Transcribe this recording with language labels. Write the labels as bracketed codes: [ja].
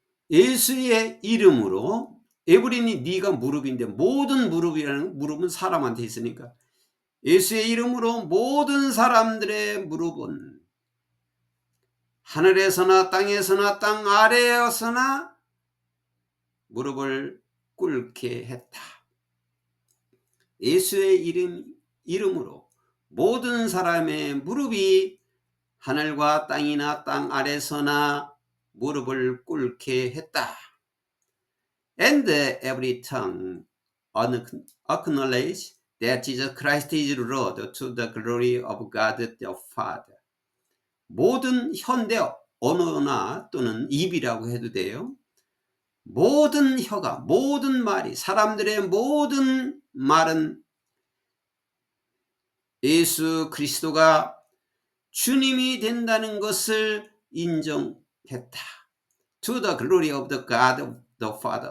[ko] 예수의 이름으로 [en] every knee [ko] 가 무릎인데 모든 무릎은 사람한테 있으니까 예수의 이름으로 모든 사람들의 무릎은 하늘에서나 땅에서나 땅 아래에서나 무릎을 꿇게 했다. 예수의 이름으로 모든 사람의 무릎이 하늘과 땅이나 땅 아래서나 무릎을 꿇게 했다. [en] And every tongue acknowledge that Jesus Christ is Lord to the glory of God the Father. [ko] 모든 현대 언어나 또는 입이라고 해도 돼요. 모든 혀가, 모든 말이, 사람들의 모든 말은 예수 그리스도가 주님이 된다는 것을 인정했다. [en] To the glory of the God of the Father.